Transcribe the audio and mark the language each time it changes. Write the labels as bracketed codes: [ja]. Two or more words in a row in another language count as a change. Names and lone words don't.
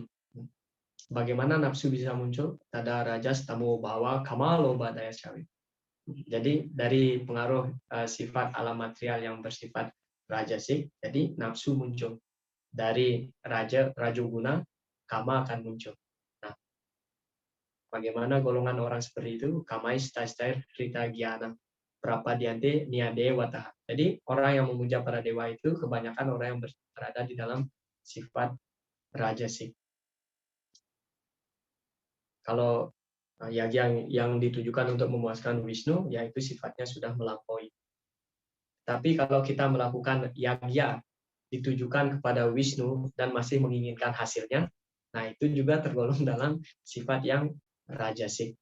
[id] Bagaimana nafsu bisa muncul? [sa] Tada rajas tamo bawa kama loba daya syawi. [id] Jadi dari pengaruh sifat alam material yang bersifat rajasik, jadi nafsu muncul. Dari rajoguna, kama akan muncul. Nah, bagaimana golongan orang seperti itu? [sa] Kamais tastair rita gyana prapadyanti niade wataha. [id] Jadi orang yang memuja para dewa itu kebanyakan orang yang berada di dalam sifat rajasik. Kalau yang ditujukan untuk memuaskan Wisnu, yaitu sifatnya sudah melampaui. Tapi kalau kita melakukan yagya ditujukan kepada Wisnu dan masih menginginkan hasilnya, nah itu juga tergolong dalam sifat yang rajasik.